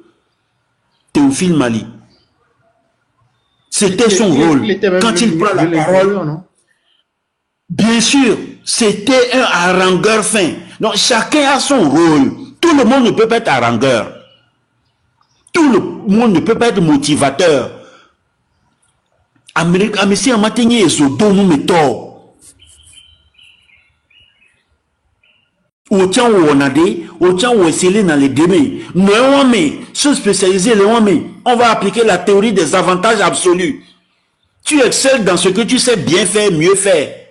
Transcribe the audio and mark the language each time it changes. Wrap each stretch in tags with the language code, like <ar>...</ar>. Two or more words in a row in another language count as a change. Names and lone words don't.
<fr>Théophile Mali. C'était son rôle. Quand il prend la parole, bien sûr, c'était un harangueur fin. Donc, chacun a son rôle. Tout le monde ne peut pas être harangueur. Tout le monde ne peut pas être motivateur.</fr> <ee>Amesi amatenye ezodo</ee> <fr>nous mettons. Autant où on a des, autant où essayer dans les débats. Mais se spécialiser les hommes, on va appliquer la théorie des avantages absolus. Tu excelles dans ce que tu sais bien faire, mieux faire.</fr>